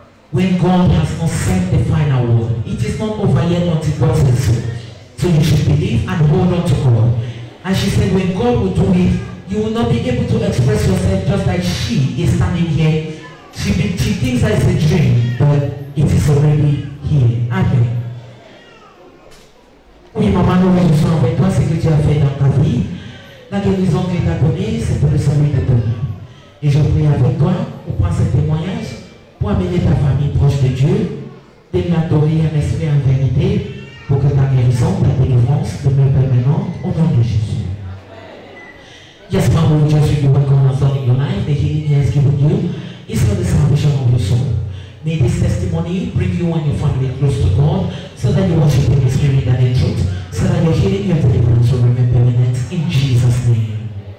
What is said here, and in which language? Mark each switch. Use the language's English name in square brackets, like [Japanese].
[English] When God has not said the final word, it is not over yet until God says so. So you should believe and hold on to God. And she said when God will do it, you will not be able to express yourself just like she is standing here. She thinks that it's a dream, but it is already here. Amen. [French] Oui, maman, nous réjouissons avec toi ce que tu as fait dans ta vie. La guérison que tu as donnée, c'est pour le salut de ton âme. Et je prie avec toi pour prendre ce témoignage, pour amener ta famille proche de Dieu, de l'adorer en esprit et en vérité, pour que ta guérison, ta délivrance demeure permanente au nom de Jésus. [English] Yes, Father, we just really work on us in your life. The healing He has given you is for the salvation of your soul. May this testimony bring you and your family close to God, so that you worship Him in spirit and in truth, so that your healing, your deliverance will remain permanent in Jesus' name.